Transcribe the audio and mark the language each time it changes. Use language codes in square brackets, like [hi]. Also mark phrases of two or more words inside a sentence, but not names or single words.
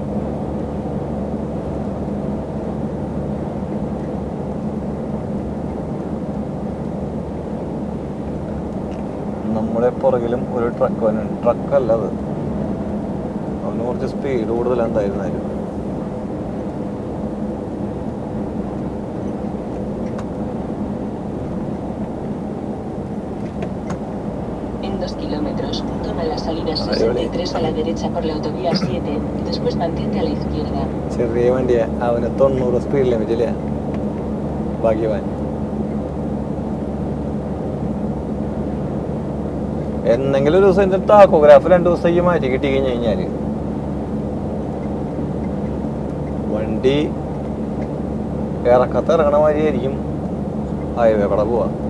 [ml] നമ്മുടെ പുറകിലും ഒരു ട്രക്ക് വന്നുണ്ട്. ട്രക്കല്ല അത്, അവന് കുറച്ച് സ്പീഡ് കൂടുതൽ എന്തായിരുന്നാലും. [es] Toma la salida 63 a la derecha por la autovía 7, después mantente a la izquierda. [ml] ചെറിയ വണ്ടിയാ, അവന് 90 [en] speed limitilla. [ml] ഭാഗ്യവാൻ. എന്തെങ്കിലും ഒരു ദിവസം എൻ്റെ ടാക്കോഗ്രാഫ് 2 ദിവസത്തേക്ക് മാറ്റി കിട്ടി കഴിഞ്ഞ് കഴിഞ്ഞാൽ വണ്ടി ഇറങ്ങണ മാതിരിയായിരിക്കും ഹൈവേ കൂടെ പോവാ.